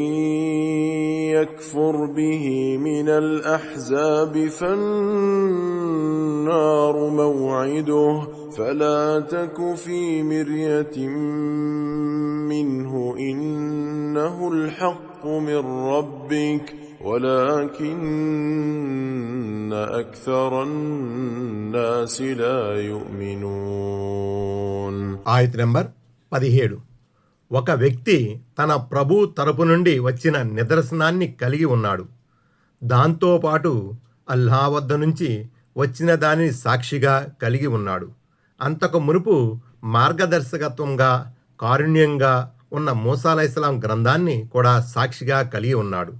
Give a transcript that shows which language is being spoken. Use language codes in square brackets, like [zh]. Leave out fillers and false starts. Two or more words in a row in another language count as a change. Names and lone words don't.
[ar] يكفر به من الأحزاب فالنار موعده فلا تك في مرية منه إنه الحق من ربك ولكن أكثر الناس لا يؤمنون. [te] ఆయత్ నంబర్ 17. ఒక వ్యక్తి తన ప్రభు తరపు నుండి వచ్చిన నిదర్శనాన్ని కలిగి ఉన్నాడు. దాంతోపాటు అల్లా వద్ద నుంచి వచ్చిన దానిని సాక్షిగా కలిగి ఉన్నాడు. అంతకు మునుపు మార్గదర్శకత్వంగా కారుణ్యంగా ఉన్న మూసా [ar] عليه السلام [te] గ్రంథాన్ని కూడా సాక్షిగా కలిగి ఉన్నాడు.